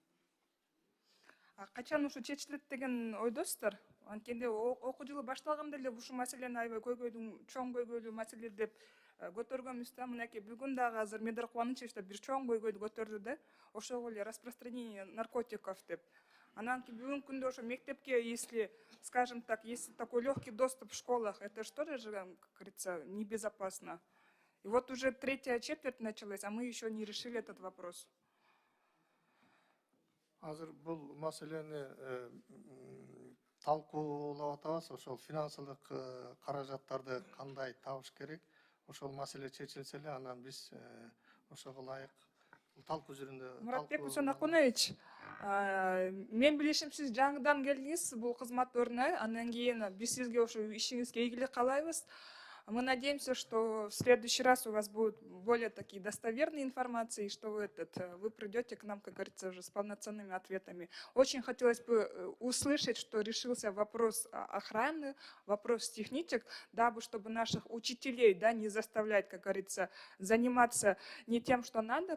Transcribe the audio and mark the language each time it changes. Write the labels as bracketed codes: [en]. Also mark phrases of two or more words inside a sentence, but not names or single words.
[ky] Качан ушу чечилет деген ойдосуздар? Анткенде окуу жылы башталганда эле ушул маселени аябай чоң көйгөйлүү маселе деп көтөргөнбүз да. Мынакей бүгүн дагы азыр Медер Кубанычевич бир чоң көйгөйдү көтөрдү да. Ошол эле [ru] распространение наркотиков [ky] деп. Анан кийин бүгүнкү күндө ошо мектепке, [ru] если, скажем так, если такой легкий доступ в школах, это что же, как говорится, небезопасно. И вот уже третья четверть началась, а мы еще не решили этот вопрос. [ky] Азыр бул маселени талкуулап атабыз. Ошол финансылык каражаттарды кандай табыш керек, ошол маселе чечилсе эле анан биз ошого ылайык талкуу жүрүндө. Муратбек Усанакунович, мен билишим сиз жаңыдан келдиңиз бул кызмат ордуна, андан кийин биз сизге ошо ишиңизге ийгилик каалайбыз. [ru] Мы надеемся, что в следующий раз у вас будут более такие достоверные информации, и что вы придете к нам, как говорится, уже с полноценными ответами. Очень хотелось бы услышать, что решился вопрос охраны, вопрос техничек, дабы чтобы наших учителей, да, не заставлять, как говорится, заниматься не тем, что надо.